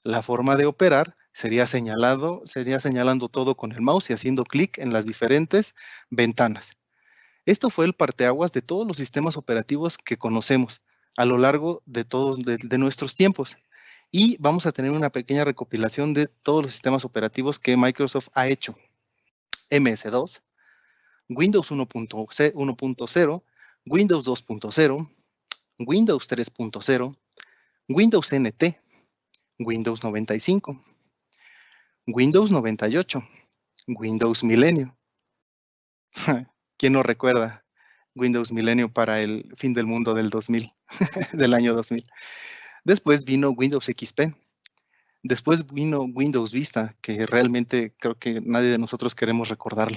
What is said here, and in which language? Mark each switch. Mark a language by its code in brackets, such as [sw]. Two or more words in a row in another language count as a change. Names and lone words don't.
[es] La forma de operar sería señalando todo con el mouse y haciendo clic en las diferentes ventanas. Esto fue el parteaguas de todos los sistemas operativos que conocemos a lo largo de todos de nuestros tiempos. Y vamos a tener una pequeña recopilación de todos los sistemas operativos que Microsoft ha hecho. MS2, Windows 1.0, Windows 2.0, Windows 3.0, Windows NT, Windows 95, Windows 98, Windows Milenio. ¿Quién no recuerda Windows Milenio para el fin del mundo del 2000, del año 2000? Después vino Windows XP. Después vino Windows Vista, que realmente creo que nadie de nosotros queremos recordarlo.